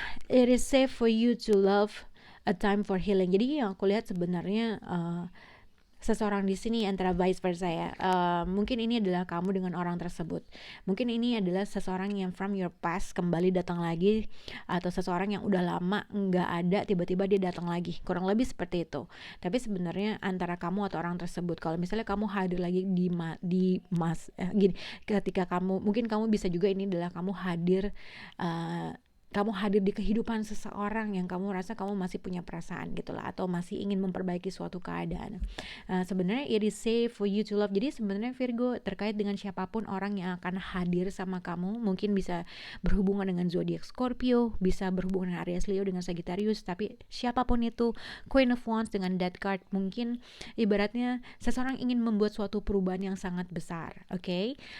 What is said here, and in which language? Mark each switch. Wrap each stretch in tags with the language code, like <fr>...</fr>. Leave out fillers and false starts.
<en>It is safe for you to love, a time for healing.</en> <id>Jadi yang aku lihat sebenarnya seseorang di sini antara vice versa ya. Mungkin ini adalah kamu dengan orang tersebut. Mungkin ini adalah seseorang yang</id> <en>from your past</en> <id>kembali datang lagi, atau seseorang yang udah lama nggak ada tiba-tiba dia datang lagi. Kurang lebih seperti itu. Tapi sebenarnya antara kamu atau orang tersebut. Kalau misalnya kamu hadir lagi gini, ketika kamu, mungkin kamu bisa juga ini adalah kamu hadir kamu hadir di kehidupan seseorang yang kamu rasa kamu masih punya perasaan gitulah, atau masih ingin memperbaiki suatu keadaan. Sebenarnya</id> <en>it is safe for you to love.</en> <id>Jadi sebenarnya Virgo, terkait dengan siapapun orang yang akan hadir sama kamu, mungkin bisa berhubungan dengan zodiak Scorpio, bisa berhubungan dengan Aries, Leo, dengan Sagittarius, tapi siapapun itu, Queen of Wands dengan Death card, mungkin ibaratnya seseorang ingin membuat suatu perubahan yang sangat besar. Oke.</id>